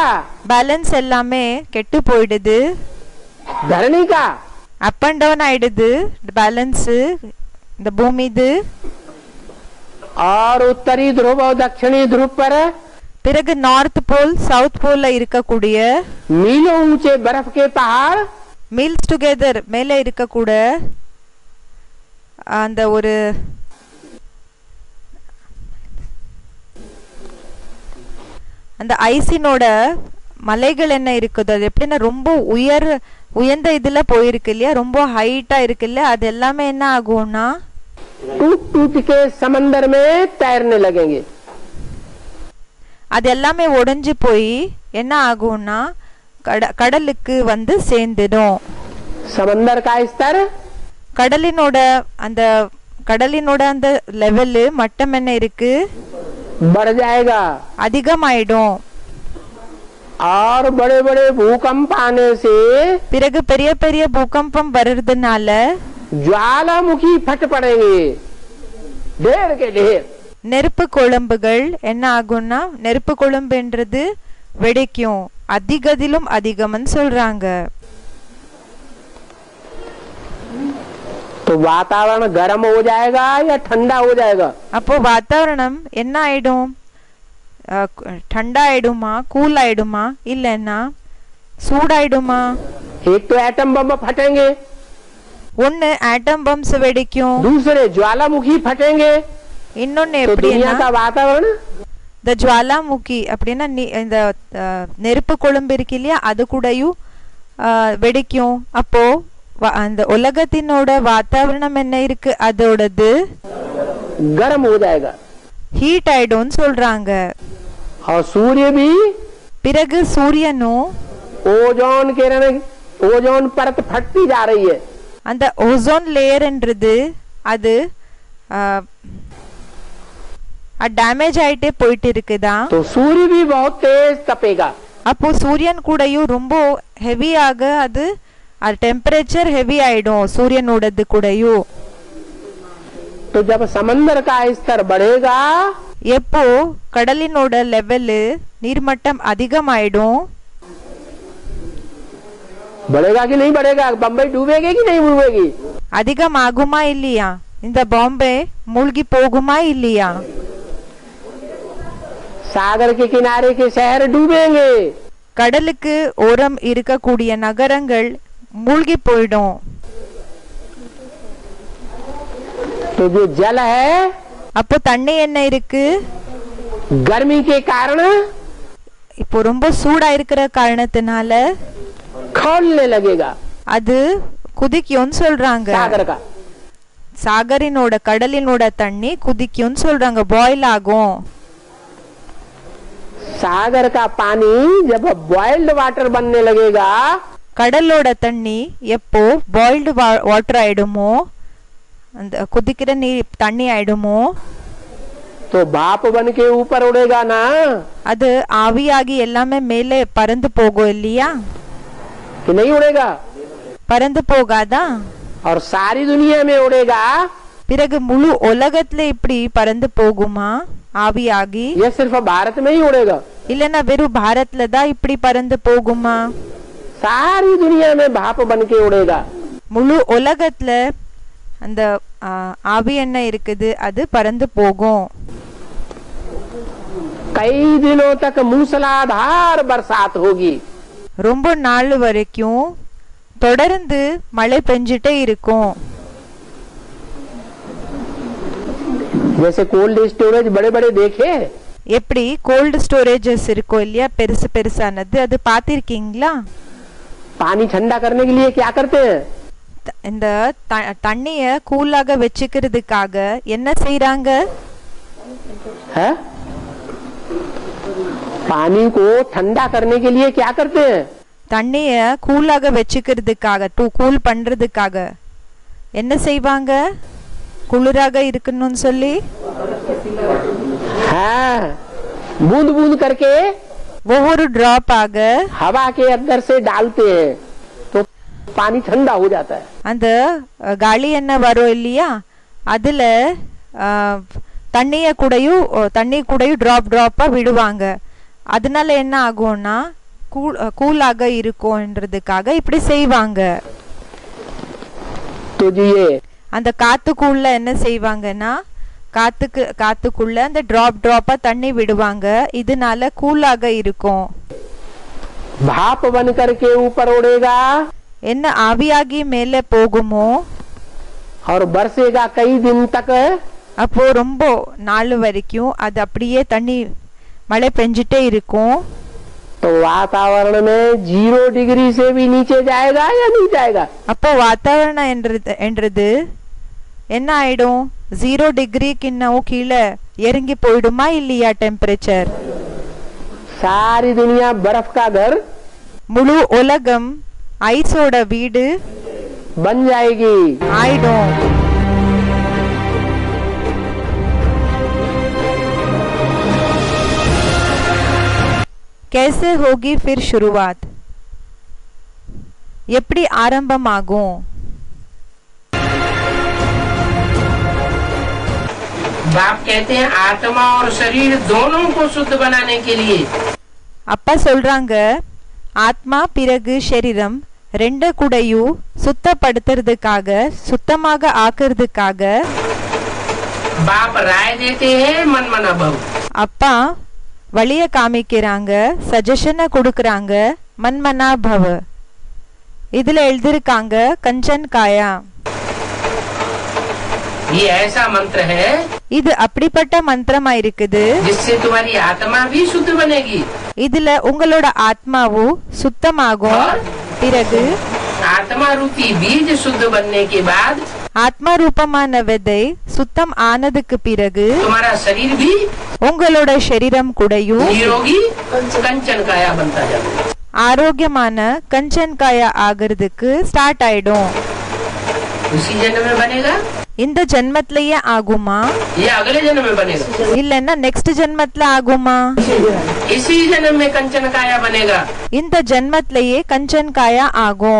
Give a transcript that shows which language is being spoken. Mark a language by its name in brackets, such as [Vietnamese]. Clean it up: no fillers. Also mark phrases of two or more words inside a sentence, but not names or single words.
[Tamil] பேலன்ஸ் எல்லாமே கெட்டு போயிடுது, [Hindi] धरनी का [Tamil] அப் அண்ட் டவுன் ஆயிடுது பேலன்ஸ் இந்த பூமி இது. [Hindi] और उत्तरी ध्रुव और दक्षिणी ध्रुव पर [Tamil] பிறகு நார்த் போல் சவுத் போல்ல இருக்கக்கூடிய [Hindi] मीलों ऊंचे बर्फ के पहाड़ [English] miles together [Tamil] மேலே இருக்கக்கூட அந்த ஒரு அந்த ஐசினோட மலைகள் என்ன இருக்குது, அது எப்படின்னா ரொம்ப உயர்ந்த இதுல போயிருக்கு இல்லையா, ரொம்ப ஹைட்டா இருக்கு இல்லையா, அது எல்லாமே என்ன ஆகும்னா [Hindi] टूट टूट के समंदर में तैरने लगेंगे। [Tamil] அது எல்லாமே உடைஞ்சு போய் என்ன ஆகும்னா கடலுக்கு வந்து சேர்ந்துடும். [Hindi] समंदर का स्तर [Tamil] கடலினோட அந்த லெவலு மட்டம் என்ன இருக்கு, [Hindi] बढ़ जाएगा। [Tamil] அதிகமாயிடும். [Hindi] और बड़े बड़े भूकंप आने से [Tamil] பிறகு பெரிய பெரிய பூகம்பம் வர்றதுனால [Hindi] ज्वालामुखी फट पड़ेंगे, ढेर के ढेर. [Tamil] நெருப்பு கொழும்புகள் என்ன ஆகும்னா நெருப்பு கொழும்புன்றது வெடிக்கும் அதிகதிலும் அதிகம்னு சொல்றாங்க. [Hindi] तो वातावरण गर्म हो जाएगा या ठंडा हो जाएगा? [Tamil] அப்போ வாतावरणம் என்ன ஆயிடும்? ठंडा ஆயிடுமா, கூல் ஆயிடுமா, இல்லன்னா சூடாயிடுமா? [Hindi] एक तो एटम बम फटेंगे, [Tamil] ஒன்னு [English] atom bombs [Tamil] வெடிக்கும், [Hindi] दूसरे ज्वालामुखी फटेंगे. [Tamil] இன்னொன்னு [Hindi] तो दुनिया [Tamil] எப்படின்னா [Hindi] का वातावरण [Tamil] இந்த ஜுவாலாமுகி அப்படின்னா இந்த நெருப்பு கொழும்பு இருக்கு இல்லையா அது கூடயும் வெடிக்கும். அப்போ அந்த உலகத்தினோட வாतावरणம் என்ன இருக்கு அதோடது [Hindi] गर्म हो जाएगा, [Tamil] ஹீட் ஆயிடும்னு சொல்றாங்க. [Hindi] और सूर्य भी [Tamil] பிறகு சூரியனும் [Hindi] ओजोन किरण ओजोन परत फटती जा रही है. [Tamil] அந்த [English] ozone layer [Tamil] அது டேமேஜ் ஆயிட்டே போயிட்டு இருக்குதா. [Hindi] तो सूर्य भी बहुत तेज तपेगा. [Tamil] அப்போ சூரியன் கூடயும் ரொம்ப ஹெவியாக அது [English] temperature heavy [Tamil] ஆயிடும் சூரியனோடது கூடயும். [Hindi] तो जब समंदर का स्तर बढ़ेगा, [Tamil] எப்போ கடலினோட லெவல் நீர்மட்டம் அதிகமாயிடும். [Hindi] बढ़ेगा कि नहीं बढ़ेगा? बम्बई डूबेगी कि नहीं डूबेगी? [Tamil] அதிகமாகுமா இல்லையா? இந்த பாம்பே மூழ்கி போகுமா இல்லையா? [Hindi] सागर के किनारे के शहर डूबेंगे. [Tamil] கடலுக்கு ஓரம் இருக்கக்கூடிய நகரங்கள் மூழ்கி போயிடும். [Hindi] तो जो जल है, [Tamil] அப்போ தண்ணி என்ன இருக்கு? [Hindi] गर्मी के कारण [Tamil] இப்போ ரொம்ப சூடா இருக்கிற காரணத்தினால [Hindi] खौलने लगेगा. [Tamil] அது குதிக்கும்னு சொல்றாங்க. [Hindi] सागर का [Tamil] சாகரினோட கடலினோட தண்ணி குதிக்கும்னு சொல்றாங்க, பாயில் ஆகும். [Hindi] सागर का पानी जब [English] boiled water [Hindi] बनने लगेगा, [Tamil] கடலோட தண்ணி எப்போ [English] boiled water [Tamil] ஆயிடுமோ, அந்த குதிக்கிற நீர் தண்ணி ஆயிடுமோ, [Hindi] तो भाप बन के ऊपर उड़ेगा ना. [Tamil] அது ஆவியாகி எல்லாமே மேலே பறந்து போகும் இல்லையா? [Hindi] कि नहीं उड़ेगा? [Tamil] பறந்து போகாதா? [Hindi] और सारी दुनिया में उड़ेगा. [Tamil] பிறகு முழு உலகத்துல இப்படி பறந்து போகுமா ஆவியாகி? [Hindi] ये सिर्फ भारत में ही उड़ेगा. [Tamil] இல்லன்னா வெறும் பாரத்ல தான் இப்படி பறந்து போகுமா? [Hindi] सारी दुनिया में भाप बन के उड़ेगा. [Tamil] முழு உலகத்துல அந்த ஆவி என்ன இருக்குது அது பறந்து போகும். [Hindi] कई दिनों तक मूसलाधार बरसात होगी. [Tamil] ரொம்ப நாள் வரைக்கும் தொடர்ந்து மழை பெஞ்சிட்டே இருக்கும். [Hindi] जैसे [English] cold storage [Hindi] बड़े बड़े देखे, [Tamil] எப்படி [English] cold storages [Tamil] இருக்கும் இல்லையா, பெருசு பெருசானது, அது பார்த்திருக்கீங்களா? [Hindi] पानी ठंडा करने के लिए क्या करते हैं? [Tamil] இந்த தண்ணிய கூலாக வச்சுக்கிறதுக்காக என்ன செய்யறாங்க? [Hindi] है? पानी को ठंडा करने के लिए क्या करते हैं? [Tamil] தண்ணிய கூலாக வச்சுக்கிறதுக்காக கூல் பண்றதுக்காக என்ன செய்வாங்க? குளிராக இருக்கணும்னு சொல்லி [Hindi] हाँ, बूंद बूंद करके [Tamil] ஒவ்வொரு டிராப் ஆக [Hindi] हवा के अंदर से डालते हैं, तो पानी ठंडा हो जाता है. [Tamil] அந்த காலி என்ன வரும் இல்லையா, அதுல தண்ணி கூடயும் டிராப் டிராப்பா விடுவாங்க. அதனால என்ன ஆகும்னா கூலாக இருக்கும்ன்றதுக்காக இப்படி செய்வாங்க. [Hindi] तो ये [Tamil] அந்த காத்துக்குள்ள என்ன செய்வாங்கன்னா காத்துக்குள்ள அந்த டிராப் டிராப்பா தண்ணி விடுவாங்க. இதனால கூலாக இருக்கும். [Hindi] भाप बन करके ऊपर उड़ेगा [Tamil] என்ன ஆவியாகி மேலே போகுமோ, [Hindi] और बरसेगा कई दिन तक. [Tamil] அப்போ ரொம்ப நாள் வரைக்கும் அது அப்படியே தண்ணி மழை பெஞ்சிட்டே இருக்கும். [Hindi] तो वातावरण में 0 डिग्री से भी नीचे जाएगा या नहीं जाएगा? [Tamil] அப்போ வாतावरण என்றது என்ன ஆயிடும்? 0 டிகிரி கிண்ணவும் கீழே இறங்கி போயிடுமா இல்லையா டெம்பரேச்சர்? [Hindi] सारी दुनिया बर्फ का घर [Tamil] முழு உலகம் ஐஸோட வீடு [Hindi] बन जाएगी. ஆயிடும். कैसे होगी फिर शुरुआत? [Tamil] எப்படி ஆரம்பமாகும்? [Hindi] बाप कहते हैं आत्मा और शरीर दोनों को शुद्ध बनाने के लिए [Tamil] அப்பா சொல்றாங்க ஆத்மா பிறகு சரீரம் ரெண்டு கூடையும் சுத்தப்படுத்துறதுக்காக சுத்தமாக ஆக்குறதுக்காக [Hindi] बाप राय देते हैं [Sanskrit] मन मना भव। [Tamil] அப்பா வழிய காமிக்கிறாங்க, சஜஷனை கொடுக்கறாங்க, [Sanskrit] मन्मना भव. [Tamil] இதுல எழுதிருக்காங்க [Hindi] कंचन काया. ये ऐसा मंत्र है [Tamil] இது அப்படிப்பட்ட மந்திரமா இருக்குது, [Hindi] जिससे तुम्हारी आत्मा भी शुद्ध बनेगी [Tamil] இதுல உங்களோட ஆத்மாவும் சுத்தமாகும். பிறகு [Hindi] आत्मा रूपी बीज शुद्ध बनने के बाद [Tamil] ஆத்மா ரூபமான விதை சுத்தம் ஆனதுக்கு பிறகு [Hindi] तुम्हारा शरीर भी [Tamil] உங்களோட சரீரம் கூடயும் [Hindi] निरोगी कंचन काया बनता जाएगा। [Tamil] ஆரோக்கியமான [Hindi] कंचन काया [Tamil] ஆகிறதுக்கு ஸ்டார்ட் ஆயிடும். [Hindi] उसी जन्म में बनेगा [Tamil] இந்த ஜென்மத்திலேயே ஆகுமா [Hindi] या अगले जन्म में बनेगा? [Tamil] இல்லன்னா நெக்ஸ்ட் ஜென்மத்துல ஆகுமா? [Hindi] इसी जन्म में कंचन काया बनेगा। [Tamil] இந்த ஜென்மத்திலேயே [Hindi] कंचन काया [Tamil] ஆகும்.